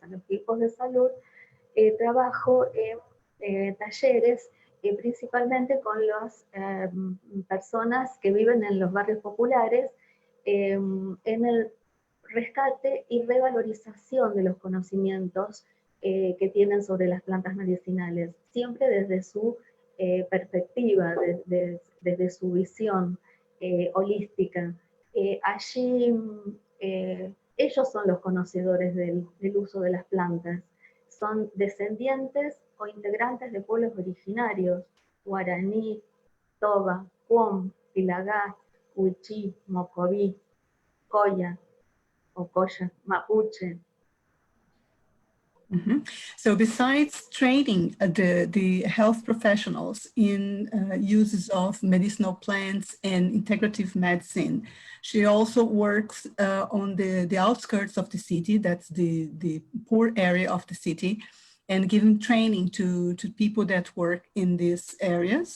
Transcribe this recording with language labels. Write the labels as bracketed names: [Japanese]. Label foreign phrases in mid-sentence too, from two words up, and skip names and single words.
[Spanish] los equipos de salud, trabajo en talleres principalmente con las personas que viven en los barrios populares, en el rescate y revalorización de los conocimientos que tienen sobre las plantas medicinales, siempre desde su perspectiva, desde su visión holística. Allí ellos son los conocedores del uso de las plantas, son descendientes o integrantes de pueblos originarios, guaraní, toba, cuom, pilagá, huichí, mocoví, coya, ocoya, mapuche. [English] So besides training the health professionals in uses of medicinal plants and integrative medicine, she also works on the outskirts of the city, that's the poor area of the city, and giving training to people that work in these areas.